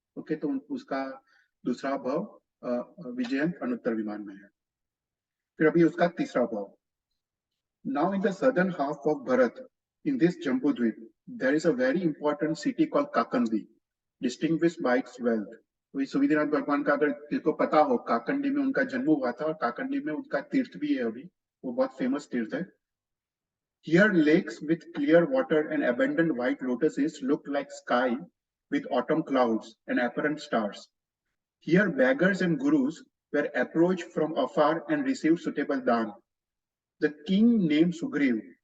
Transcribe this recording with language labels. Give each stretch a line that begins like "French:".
Hindi: Okay, तो उसका दूसरा भाव विजयंत अनुत्तर विमान में है। फिर अभी उसका तीसरा भाव।
English: Now in the southern half of Bharat, in this Jambudvip, there is a very important city called Kakandi, distinguished by its wealth.
Hindi: वही सुविधिनाथ भगवान का अगर किसको पता हो, काकंडी में उनका जन्म हुआ था, और काकंडी में उनका तीर्थ भी है अभी, वो बहुत फेमस तीर्थ है।
English: Here lakes with clear water and abundant white lotuses look like sky with autumn clouds and apparent stars. Here beggars and gurus were approached from afar and received suitable dhan. The king named Sugriv